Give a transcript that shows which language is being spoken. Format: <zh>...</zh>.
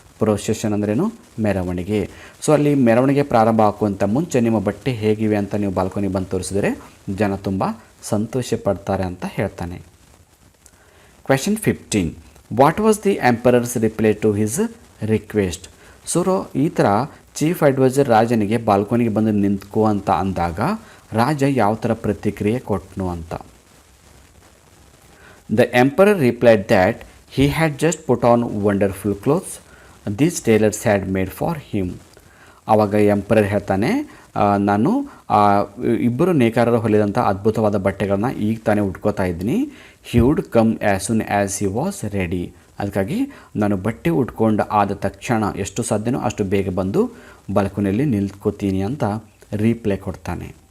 <kn>Procession ಅಂದ್ರೇನು ಮೆರವಣಿಗೆ. So ಅಲ್ಲಿ ಮೆರವಣಿಗೆ ಪ್ರಾರಂಭ ಆಗುವಂಥ ಮುಂಚೆ ನಿಮ್ಮ ಬಟ್ಟೆ ಹೇಗಿವೆ ಅಂತ ನೀವು ಬಾಲ್ಕನಿ ಬಂದು ತೋರಿಸಿದರೆ ಜನ ತುಂಬ ಸಂತೋಷ ಪಡ್ತಾರೆ ಅಂತ ಹೇಳ್ತಾನೆ.</kn> <en>Question 15. What was the emperor's reply to his request?</en> <kn>So ಈ ಥರ ಚೀಫ್ ಅಡ್ವೈಸರ್ ರಾಜನಿಗೆ ಬಾಲ್ಕನಿಗೆ ಬಂದು ನಿಂತ್ಕೋ ಅಂತ ಅಂದಾಗ ರಾಜ ಯಾವ ಥರ ಪ್ರತಿಕ್ರಿಯೆ ಕೊಟ್ಟನು ಅಂತ.</kn> <en>The emperor replied that he had just put on wonderful clothes these tailors had made for him.</en> <kn>ಆವಾಗ ಎಂಪರರ್ ಹೇಳ್ತಾನೆ, ನಾನು ಇಬ್ಬರು ನೇಕಾರರು ಹೊಲಿದಂಥ ಅದ್ಭುತವಾದ ಬಟ್ಟೆಗಳನ್ನ ಈಗ ತಾನೇ ಉಟ್ಕೋತಾ ಇದ್ದೀನಿ.</kn> <en>He would come as soon as he was ready.</en> <kn>ಅದಕ್ಕಾಗಿ ನಾನು ಬಟ್ಟೆ ಉಟ್ಕೊಂಡು ಆದ ತಕ್ಷಣ ಎಷ್ಟು ಸಾಧ್ಯನೋ ಅಷ್ಟು ಬೇಗ ಬಂದು ಬಾಲ್ಕನಿಯಲ್ಲಿ ನಿಲ್ತ್ಕೋತೀನಿ ಅಂತ ರೀಪ್ಲೈ ಕೊಡ್ತಾನೆ.</kn>